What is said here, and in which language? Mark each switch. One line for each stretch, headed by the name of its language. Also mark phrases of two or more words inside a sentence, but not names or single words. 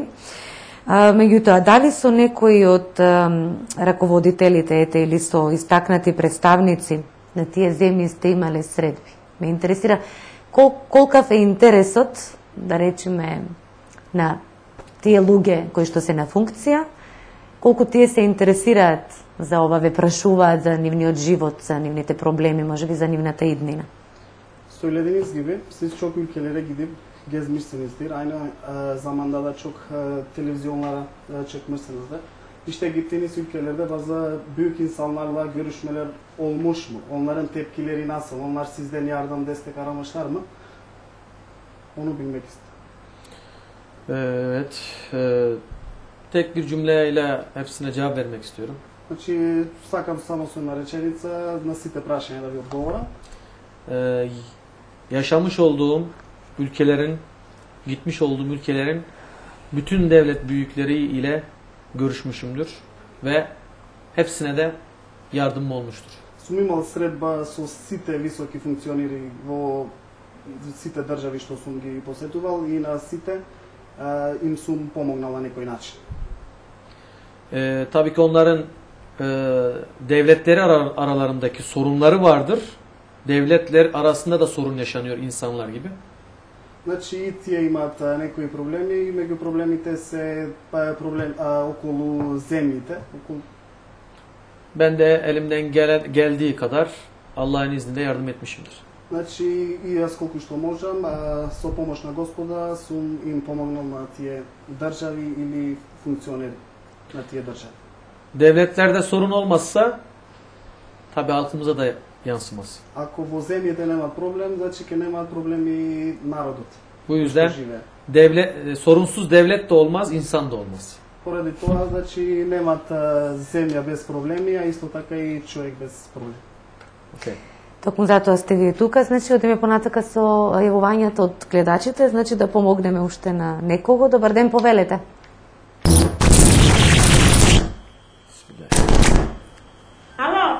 Macedonian: Меѓутоа, дали со некои од раководителите или со истакнати представници на тие земји сте имале средби? Ме интересира колкав е интересот, да речеме, на тие луѓе кои што се на функција, колку тие се интересираат за ова, ве прашуваат за нивниот живот, за нивните проблеми, можеби за нивната иднина.
Turkish: Söylediğiniz gibi siz çok ülkelere gidip gezmişsinizdir. Aynı zamanda da çok televizyonlara çıkmışsınızdır. İşte gittiğiniz ülkelerde bazı büyük insanlarla görüşmeler olmuş mu? Onların tepkileri nasıl? Onlar sizden yardım, destek aramışlar mı? Onu bilmek istedim. Evet. Tek bir cümleyle hepsine cevap vermek istiyorum.
Macedonian: Значи, сакам само со една реченица на сите прашања да ви одговорам.
Turkish: Yaşamış olduğum ülkelerin, gitmiş olduğum ülkelerin bütün devlet büyükleri ile görüşmüşümdür ve hepsine de yardımım olmuştur.
Macedonian: Сум имал средба со сите високи функционери во сите држави што сум ги посетувал и на сите им сум помогнал на некој начин.
Turkish: Tabii ki onların devletleri aralarındaki sorunları vardır. Devletler arasında da sorun yaşanıyor insanlar gibi.
Macedonian: Значи и тие имаат некои проблеми и меѓу проблемите се проблем околу земјите.
Turkish: Ben de elimden geldiği kadar Allah'ın izniyle yardım etmişimdir.
Macedonian: Значи и јас колку што можам со помош на Господа сум им помогнал на тие држави или функционери на тие држави.
Turkish: Devletlerde sorun olmazsa tabii halkımıza da yansımaz.
Macedonian: Ако во земјите нема проблем, значи ќе немаат проблеми народот.
Turkish: Bu yüzden sorunsuz devlet de olmaz, insan da olmaz.
Macedonian: Поради тоа, значи немаат земја без проблеми, а исто така и човек без проблеми. Okay. Токму затоа сте вие тука, значи одиме понатака со јавувањето од гледачите, значи да помогнеме уште на некого. Добар ден, повелете. Ало?